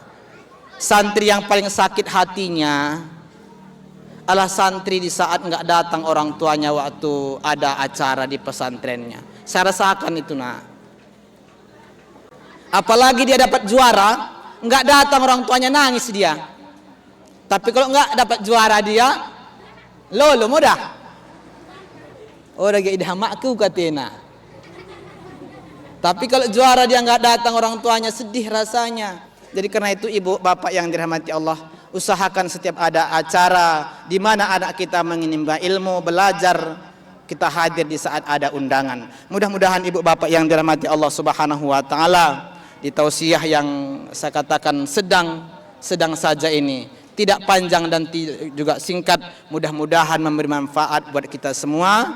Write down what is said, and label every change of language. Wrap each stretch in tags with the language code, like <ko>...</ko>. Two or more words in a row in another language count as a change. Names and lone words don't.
<id>Santri yang paling sakit hatinya adalah santri di saat nggak datang orang tuanya waktu ada acara di pesantrennya. Saya rasakan itu nak. Apalagi dia dapat juara, nggak datang orang tuanya, nangis dia. Tapi kalau nggak dapat juara dia, lo mudah. Orang gak idah makku katena. Tapi kalau juara dia nggak datang orang tuanya, sedih rasanya. Jadi karena itu ibu bapak yang dirahmati Allah, usahakan setiap ada acara di mana anak kita menimba ilmu, belajar, kita hadir di saat ada undangan. Mudah-mudahan ibu bapak yang dirahmati Allah Subhanahu wa taala, di tausiah yang saya katakan sedang saja ini, tidak panjang dan juga singkat, mudah-mudahan memberi manfaat buat kita semua.</id>